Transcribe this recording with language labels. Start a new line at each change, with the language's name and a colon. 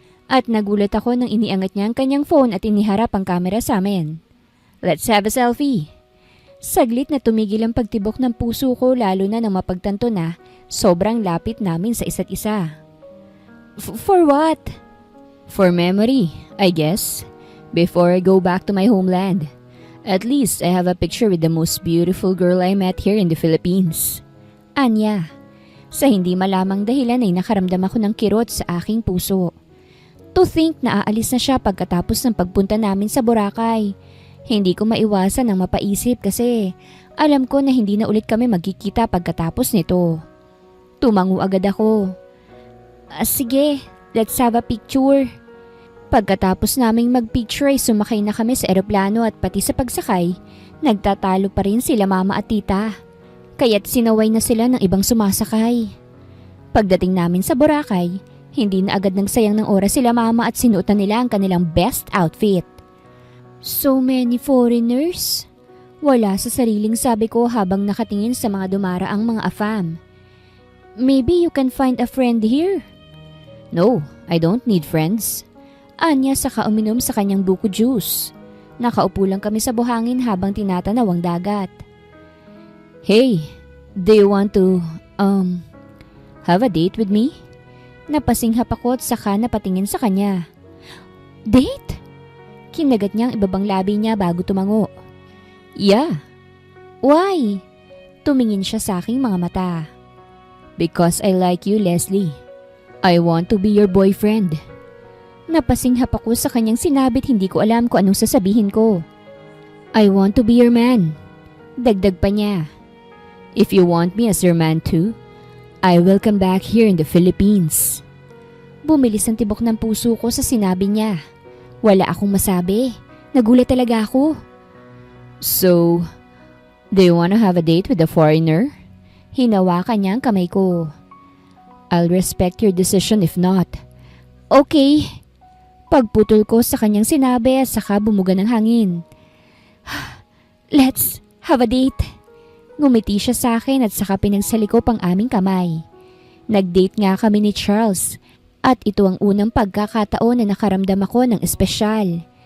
Filipino: At nagulat ako nang iniangat niya ang kanyang phone at iniharap ang camera sa amin.
English: Let's have a selfie.
Filipino: Saglit na tumigil ang pagtibok ng puso ko lalo na nang mapagtanto na sobrang lapit namin sa isa't isa.
English: For what? For memory, I guess. Before I go back to my homeland. At least I have a picture with the most beautiful girl I met here in the Philippines.
Filipino: Anya. Sa hindi malamang dahilan ay nakaramdam ako ng kirot sa aking puso.
English: To think
Filipino: na aalis na siya pagkatapos ng pagpunta namin sa Boracay. Hindi ko maiwasan ang mapaisip kasi alam ko na hindi na ulit kami magkikita pagkatapos nito. Tumango agad ako. Sige,
English: let's have a picture.
Filipino: Pagkatapos naming magpicture ay sumakay na kami sa eroplano at pati sa pagsakay, nagtatalo pa rin sila Mama at Tita. Kaya't sinaway na sila ng ibang sumasakay. Pagdating namin sa Boracay, hindi na agad nagsayang ng oras sila Mama at sinuotan nila ang kanilang best outfit.
English: So many foreigners?
Filipino: Wala sa sariling sabi ko habang nakatingin sa mga dumaraang mga afam.
English: Maybe you can find a friend here? No, I don't need friends.
Filipino: Anya saka uminom sa kanyang buko juice. Nakaupo lang kami sa buhangin habang tinatanaw ang dagat.
English: Hey, do you want to, have a date with me?
Filipino: Napasinghap ako at saka napatingin sa kanya. Date? Kinagat niya ang ibabang labi niya bago tumango.
English: Yeah. Why?
Filipino: Tumingin siya sa aking mga mata.
English: Because I like you, Leslie. I want to be your boyfriend.
Filipino: Napasinghap ako sa kanyang sinabi at hindi ko alam kung anong sasabihin ko.
English: I want to be your man.
Filipino: Dagdag pa niya.
English: If you want me as your man too, I will come back here in the Philippines.
Filipino: Bumilis ang tibok ng puso ko sa sinabi niya. Wala akong masabi. Nagulat talaga ako.
English: So, do you want to have a date with a foreigner?
Filipino: Hinawakan niya ang kamay ko.
English: I'll respect your decision if not. Okay.
Filipino: Pagputol ko sa kanyang sinabi at saka bumuga ng hangin.
English: Let's have a date.
Filipino: Ngumiti siya sa akin at saka pinagsalikop ang aming kamay. Nag-date nga kami ni Charles at ito ang unang pagkakataon na nakaramdam ako ng espesyal.